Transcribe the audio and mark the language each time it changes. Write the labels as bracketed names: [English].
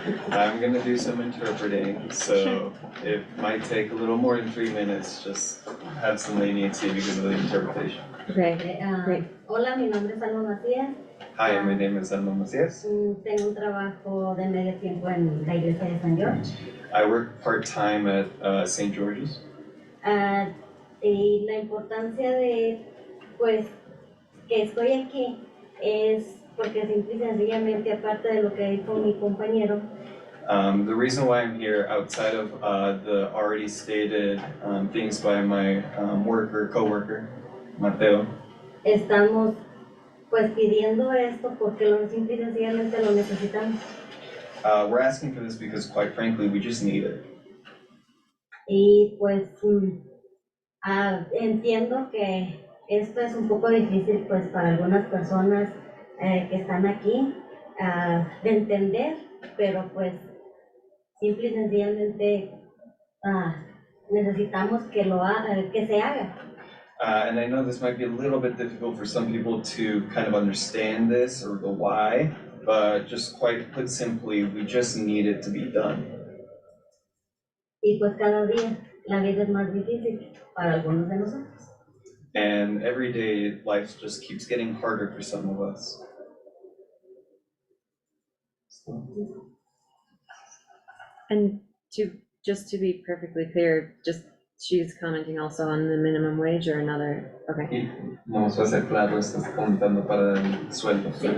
[English] I'm gonna do some interpreting, so it might take a little more than 3 minutes, just have some leniency because of the interpretation. Okay, great. [Spanish] Hola, mi nombre es Alma Macías. [English] Hi, my name is Alma Macias. [Spanish] Tengo un trabajo de medio tiempo en la iglesia de San George. [English] I work part-time at St. George's. [Spanish] Y la importancia de, pues, que estoy aquí es porque simple y sencillamente, aparte de lo que dijo mi compañero, [English] The reason why I'm here, outside of the already stated things by my co-worker, Mateo, [Spanish] estamos pues pidiendo esto porque simple y sencillamente lo necesitamos. [English] we're asking for this because quite frankly, we just need it. [Spanish] Y pues entiendo que esto es un poco difícil pues para algunas personas que están aquí de entender, pero pues simple y sencillamente necesitamos que se haga. [English] And I know this might be a little bit difficult for some people to kind of understand this or the why, but just quite put simply, we just need it to be done. [Spanish] Y pues cada día la vida es más difícil para algunos de nosotros. [English] And every day, life just keeps getting harder for some of us. And just to be perfectly clear, she's commenting also on the minimum wage or another, okay. [Spanish] Y vamos a hacer claro, estás comentando para el sueldo.